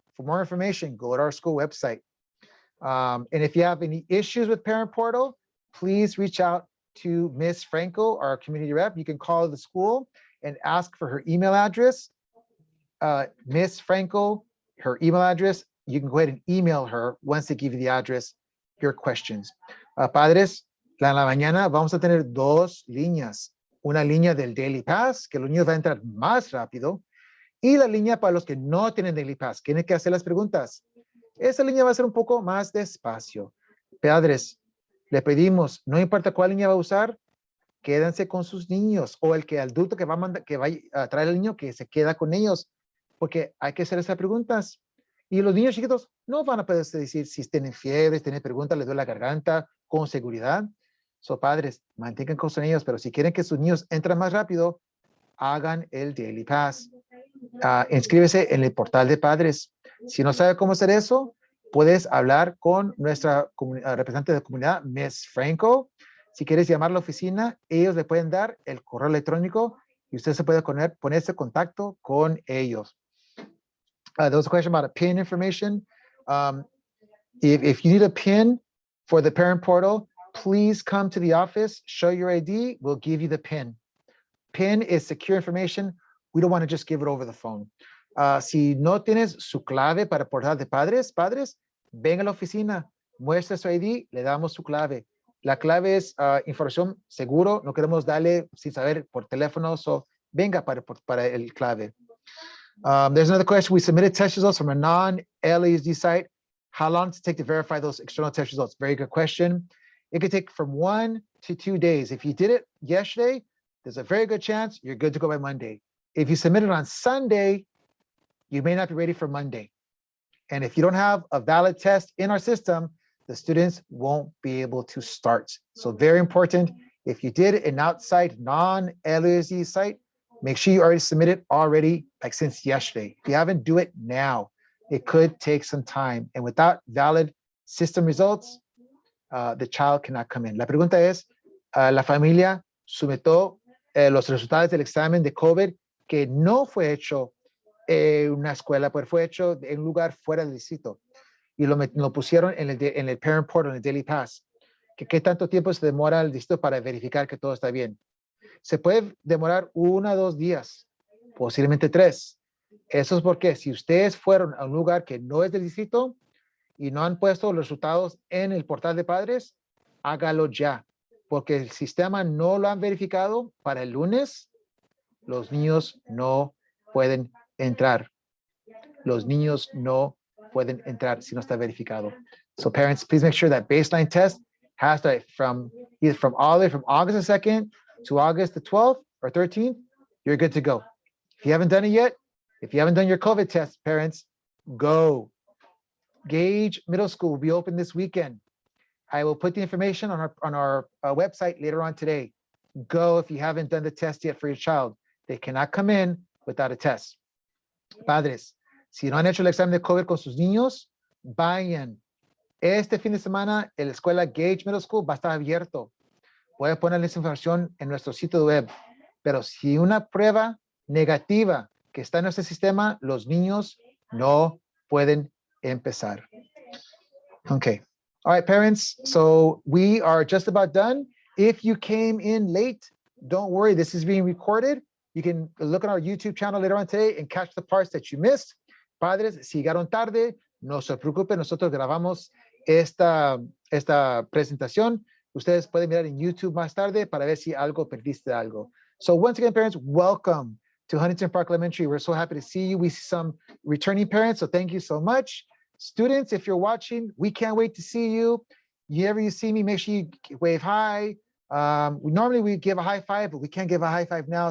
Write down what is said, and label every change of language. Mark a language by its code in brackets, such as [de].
[en] For more information, go to our school website. And if you have any issues with parent portal, please reach out to Miss Franco, our community rep. You can call the school and ask for her email address. Miss Franco, her email address, you can go ahead and email her once they give you the address, your questions. [es] Padres, en la mañana vamos a tener 2 líneas. Una línea del Daily Pass, que los niños van a entrar más rápido, y la línea para los que no tienen Daily Pass, tienen que hacer las preguntas. Esa línea va a ser un poco más despacio. Padres, le pedimos, no importa cuál línea va a usar, quédense con sus niños, o el adulto que va a traer al niño, que se queda con ellos, porque hay que hacer esas preguntas. Y los niños chiquitos no van a poder decir si tienen fiebre, si tienen preguntas, les duele la garganta, con seguridad. So, padres, mantengan con sus niños, pero si quieren que sus niños entren más rápido, hagan el Daily Pass. Inscríbese en el portal de padres. Si no sabe cómo hacer eso, puedes hablar con nuestra representante de comunidad, Miss Franco. Si quieres llamar a la oficina, ellos le pueden dar el correo electrónico y usted se puede ponerse en contacto con ellos. [en] There was a question about a PIN information. If you need a PIN, For the parent portal, please come to the office, show your ID, we'll give you the PIN. PIN is secure information. We don't want to just give it over the phone. [es] Si no tienes su clave para portal de padres, ven a la oficina, muestra su ID, le damos su clave. La clave es información seguro, no queremos darle sin saber por teléfono, so venga para el clave. [en] There's another question. We submitted test results from a non-LASD site. How long does it take to verify those external test results? Very good question. It could take from 1 to 2 days. If you did it yesterday, there's a very good chance you're good to go by Monday. If you submit it on Sunday, you may not be ready for Monday. And if you don't have a valid test in our system, the students won't be able to start. So very important, if you did an outside non-LASD site, make sure you already submitted already, like since yesterday. If you haven't, do it now. It could take some time. And without valid system results, the child cannot come in. [es] La pregunta es, la familia sometió los resultados del examen de COVID que no fue hecho en una escuela, pero fue hecho en un lugar fuera del distrito. Y lo pusieron en el parent portal, en el Daily Pass. ¿Qué tanto tiempo se demora el distrito para verificar que todo está bien? Se puede demorar 1 o 2 días, posiblemente 3. Eso es porque si ustedes fueron a un lugar que no es del distrito y no han puesto los resultados en el portal de padres, hágalo ya, porque el sistema no lo han verificado para el lunes. Los niños no pueden entrar. Los niños no pueden entrar si no está verificado. [en] So parents, please make sure that baseline test has to either from all the way from August the 2nd to August the 12th or 13th, you're good to go. If you haven't done it yet, if you haven't done your COVID test, parents, go. Gage Middle School will be open this weekend. I will put the information on our website later on today. Go if you haven't done the test yet for your child. They cannot come in without a test. [es] Padres, si no han hecho el examen de COVID con sus niños, vayan. Este fin de semana, la escuela Gage Middle School va a estar abierto. Voy a ponerles información en nuestro sitio web. Pero si una prueba negativa que está en nuestro sistema, los niños no pueden empezar. [en] Okay. All right, parents. So we are just about done. If you came in late, don't worry. This is being recorded. You can look at our YouTube channel later on today and catch the parts that you missed. [es] Padres, si llegaron tarde, no se preocupen. Nosotros grabamos esta presentación. Ustedes pueden mirar en YouTube más tarde para ver si algo perdiste algo. [en] So once again, parents, welcome to Huntington Park Elementary. We're so happy to see you. We see some returning parents, so thank you so much. Students, if you're watching, we can't wait to see you. Whenever you see me, make sure you wave hi. Normally we give a high five, but we can't give a high five now.